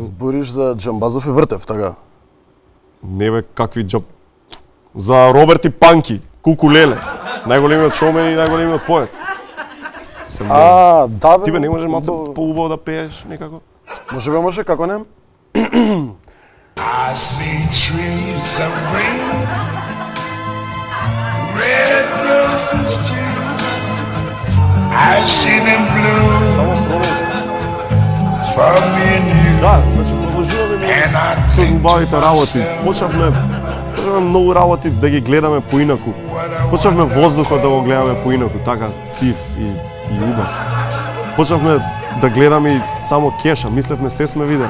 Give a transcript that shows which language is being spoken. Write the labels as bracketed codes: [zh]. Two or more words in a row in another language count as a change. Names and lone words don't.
[mk] Збориш за Џамбазов и Вртев, така? Не бе, какви За Роберт и Панки, Кукулеле. Најголемиот шоумен и најголемиот поет. Да бе. Ти бе не можеш малце поубаво да пееш некако? Може, како не? [en] I see trees of green, red roses too. I see them bloom for me and you. [mk] Да, значи продолжуваме со убавите работи. Почнавме многу работи да ги гледаме поинаку. Почнавме воздухот да го гледаме поинаку, така сив и убав. Почнавме да гледаме и само кеша, мислевме се сме видели.